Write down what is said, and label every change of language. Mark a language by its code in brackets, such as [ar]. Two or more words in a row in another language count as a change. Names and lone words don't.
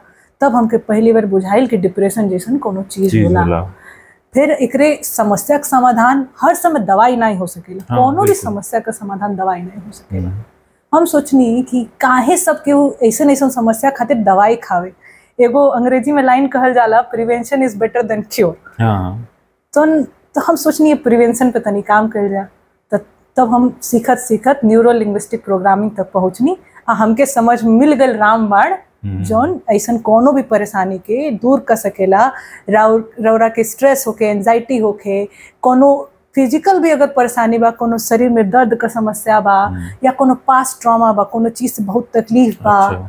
[bho] तब हमके पहली बार बुझाइल कि डिप्रेशन जैसन कोनो चीज होला। फिर एकरे समस्या का समाधान हर समय दवाई नहीं हो सकेला। कोनो भी समस्या का समाधान दवाई नहीं हो सकेला। हम सोचनी कि काहे सब केहू ऐसा ऐसा समस्या खातिर दवाई खावे। एगो अंग्रेजी में लाइन कहल जाला, [en] Prevention is better than cure. [bho] तो हम सोचनी प्रिवेंशन पे तनी काम कर जा। तब हम सीखत सीखत [en] neuro linguistic programming [bho] तक पहुंचनी। हमके समझ मिल गई रामबाण जौन ऐसा कोनो भी परेशानी के दूर कर सकेला। रौरा के स्ट्रेस होके, एंजाइटी होके, कोनो फिजिकल भी अगर परेशानी बा, कोनो शरीर में दर्द का समस्या बा या कोनो [en] past trauma [bho] बा, कोनो चीज से बहुत तकलीफ बा।